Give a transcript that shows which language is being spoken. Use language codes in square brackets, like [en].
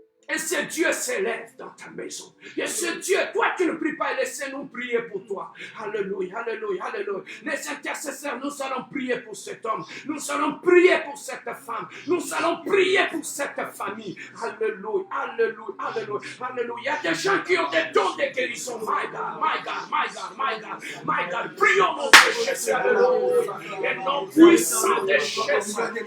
[fr] Et ce Dieu s'élève dans ta maison. Et ce Dieu, toi qui ne pries pas, laissez-nous prier pour toi. Alléluia, alléluia, alléluia. Les intercesseurs, nous allons prier pour cet homme. Nous allons prier pour cette femme. Nous allons prier pour cette famille. Alléluia, alléluia, alléluia, alléluia. Il y a des gens qui ont des dons de guérison. [en] My God, my God, my God, my God, my God. [fr] Prions mon Dieu, Jésus, alléluia. Et non puissant de Jésus.